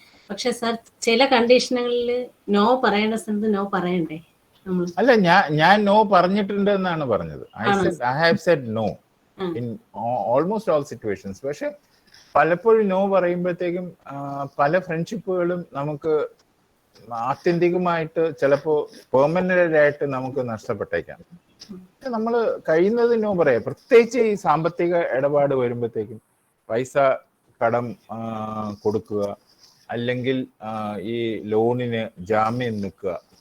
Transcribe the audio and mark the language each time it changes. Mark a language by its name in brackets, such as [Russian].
[Malayalam] പക്ഷെ സാർ ചില കണ്ടീഷനുകളിൽ നോ പറയേണ്ട സ്ഥലത്ത് നോ പറയണ്ടേ? അല്ല, ഞാൻ നോ പറഞ്ഞിട്ടുണ്ട് എന്നാണ് പറഞ്ഞത്. [English] I have said no in almost all situations. [Malayalam] പക്ഷെ പലപ്പോഴും നോ പറയുമ്പോഴത്തേക്കും പല ഫ്രണ്ട്ഷിപ്പുകളും നമുക്ക് ആത്യന്തികമായിട്ട് ചിലപ്പോൾ പെർമനന്റ് ആയിട്ട് നമുക്ക് നഷ്ടപ്പെട്ടേക്കാം. നമ്മൾ കഴിയുന്നത് നോ പറയാം. പ്രത്യേകിച്ച് ഈ സാമ്പത്തിക ഇടപാട് വരുമ്പോഴത്തേക്കും പൈസ കടം കൊടുക്കുക, അല്ലെങ്കിൽ ഈ ലോണിന് ജാമ്യം നിൽക്കുക.